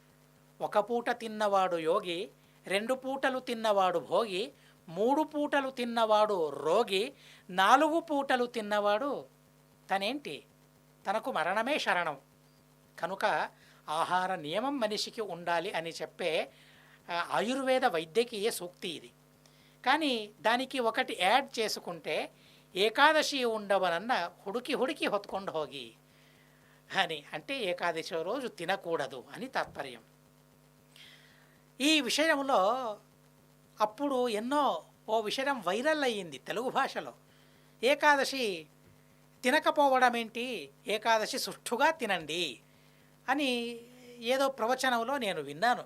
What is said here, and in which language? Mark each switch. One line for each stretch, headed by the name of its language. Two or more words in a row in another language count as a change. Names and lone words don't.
Telugu: ఒక పూట తిన్నవాడు యోగి, 2 పూటలు తిన్నవాడు భోగి, 3 పూటలు తిన్నవాడు రోగి, 4 పూటలు తిన్నవాడు తనేంటి, తనకు మరణమే శరణం. కనుక ఆహార నియమం మనిషికి ఉండాలి అని చెప్పే ఆయుర్వేద వైద్యకీయ సూక్తి ఇది. కానీ దానికి ఒకటి యాడ్ చేసుకుంటే ఏకాదశి ఉండవనన్న
Kannada: ಹುಡುಕಿ ಹುಡುಕಿ ಹೊತ್ಕೊಂಡು ಹೋಗಿ
Telugu: అని, అంటే ఏకాదశి రోజు తినకూడదు అని తాత్పర్యం. ఈ విషయంలో అప్పుడు ఓ విషయం వైరల్ అయ్యింది తెలుగు భాషలో. ఏకాదశి తినకపోవడం ఏంటి, ఏకాదశి సుష్ఠుగా తినండి అని ఏదో ప్రవచనంలో నేను విన్నాను.